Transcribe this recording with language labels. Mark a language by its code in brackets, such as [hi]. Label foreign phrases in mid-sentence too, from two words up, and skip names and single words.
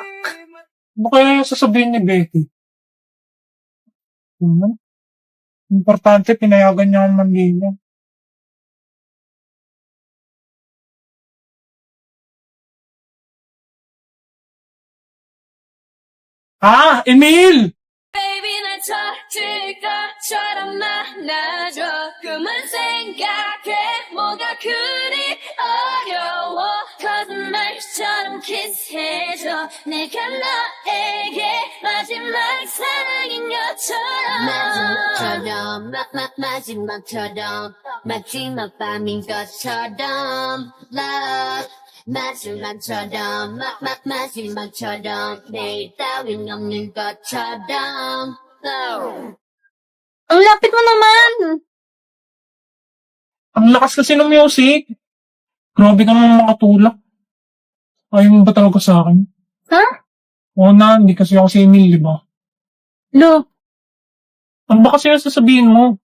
[tl] Ano kaya yung sasabihin ni Becky? Importante, pinayagan niya ang manligaw. Ah, Emil! [ko] Baby 날 터질까처럼 만나줘 꿈을 생각해 뭐가 그리 어려워 거짓말처럼 키스해줘 내가 너에게 마지막 사랑인 것처럼 마지막처럼 마지막 밤인 것처럼 love 마지막처럼 마지막처럼 내일 따윈 없는 것처럼 [tl] Ang lapit mo naman! Ang lakas kasi ng music. Grabe ka naman makatulak. Ayaw mo ba talaga sa akin? Ha? Oo na, hindi kasi ako si Emil, di ba? Lo, Ano ba kasi yung sasabihin mo?